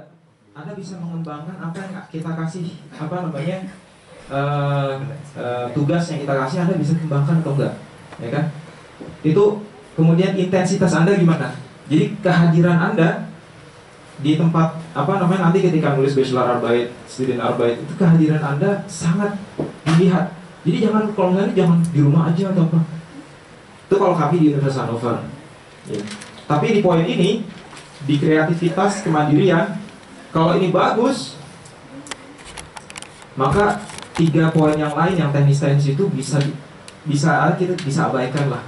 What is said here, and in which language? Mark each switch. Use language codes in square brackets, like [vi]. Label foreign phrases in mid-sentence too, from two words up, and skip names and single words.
[id] Anda bisa mengembangkan apa yang kita kasih, tugas yang kita kasih, Anda bisa kembangkan atau enggak, ya kan? Itu kemudian intensitas Anda gimana? Jadi kehadiran Anda di tempat nanti ketika nulis [de] bachelor arbeit, student arbeit, [id] itu kehadiran Anda sangat dilihat. Jadi jangan di rumah aja atau apa. Itu kalau kami di Universitas Hannover. Ya. Tapi di poin ini, di kreativitas, kemandirian, kalau ini bagus, maka 3 poin yang lain yang teknis-teknis itu kita bisa abaikan lah.